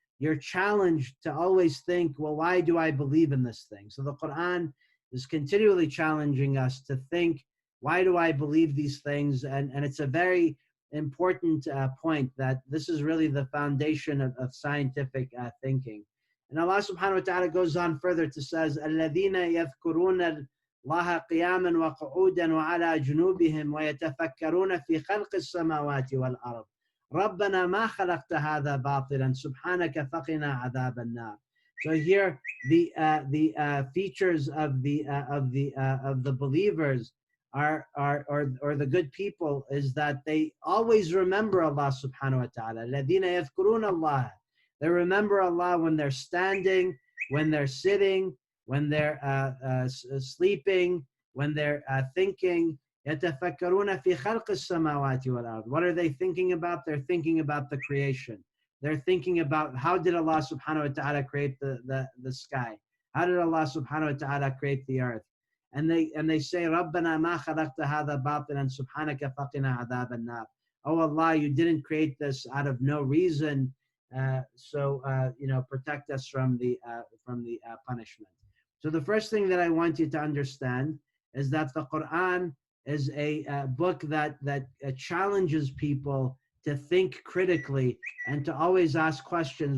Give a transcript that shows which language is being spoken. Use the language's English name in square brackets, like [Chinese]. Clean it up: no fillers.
[English] You're challenged to always think, well, why do I believe in this thing? So the Qur'an is continually challenging us to think, why do I believe these things? And it's a very important point that this is really the foundation of scientific thinking. And Allah subhanahu wa ta'ala goes on further to says, [Arabic] الَّذِينَ يَذْكُرُونَ اللَّهَ قِيَامًا وَقُعُودًا وَعَلَى جُنُوبِهِمْ وَيَتَفَكَّرُونَ فِي خَلْقِ السَّمَاوَاتِ وَالْأَرْضِ رَبَّنَا مَا خَلَقْتَ هَذَا بَاطِلًا سُبْحَانَكَ فَقِنَا عَذَابَ النَّارِ. [English] So here, the features of the believers or the good people is that they always remember Allah subhanahu wa ta'ala. [Arabic] الَّذِينَ يَذْكُرُونَ اللَّهَ. [English] They remember Allah when they're standing, when they're sitting, when they're sleeping, when they're thinking. [Arabic] يَتَفَكَّرُونَ فِي خَلْقِ السَّمَاوَاتِ وَالْأَرْضِ. [English] What are they thinking about? They're thinking about the creation. They're thinking about how did Allah subhanahu wa ta'ala create the sky? How did Allah subhanahu wa ta'ala create the earth? And they say, [Arabic] رَبَّنَا مَا خَلَقْتَ هَذَا بَاطِلًا سُبْحَانَكَ فَقِنَا عَذَابَ النَّارِ. [English] Oh Allah, you didn't create this out of no reason. So protect us from the punishment. So the first thing that I want you to understand is that the Qur'an is a book that challenges people to think critically and to always ask questions.